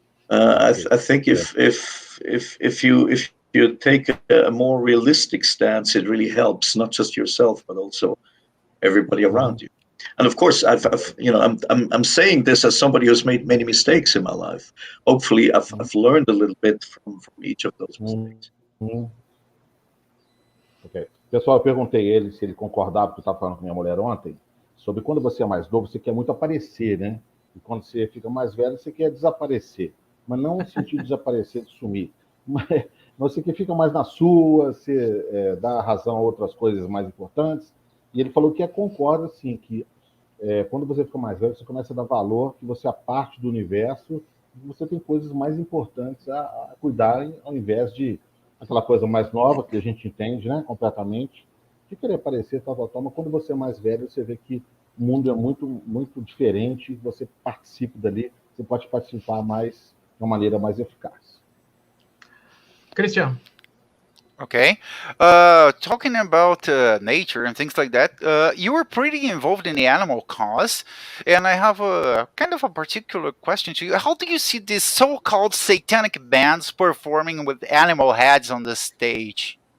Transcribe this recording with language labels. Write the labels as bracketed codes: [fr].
[en] I think if you take a more realistic stance, it really helps not just yourself but also everybody around you. And of course, I'm saying this as somebody who's made many mistakes in my life. Hopefully, I've learned a little bit from each of those mistakes. Ok. [pt] Pessoal, eu perguntei ele se ele concordava, porque eu estava falando com minha mulher ontem, sobre quando você é mais novo, você quer muito aparecer, né? E quando você fica mais velho, você quer desaparecer. Mas não no sentido de desaparecer, de sumir. Mas você que fica mais na sua, você dá razão a outras coisas mais importantes. E ele falou que concorda, sim, que quando você fica mais velho, você começa a dar valor, que você é parte do universo, e você tem coisas mais importantes a cuidarem, ao invés de aquela coisa mais nova, que a gente entende, né, completamente, de querer aparecer, tal. Mas quando você é mais velho, você vê que o mundo é muito, muito diferente, você participa dali, você pode participar mais, de uma maneira mais eficaz. [en] Christian. Okay. Talking about nature and things like that, you were pretty involved in the animal cause, and I have a kind of a particular question to you. How do you see these so-called satanic bands performing with animal heads on the stage?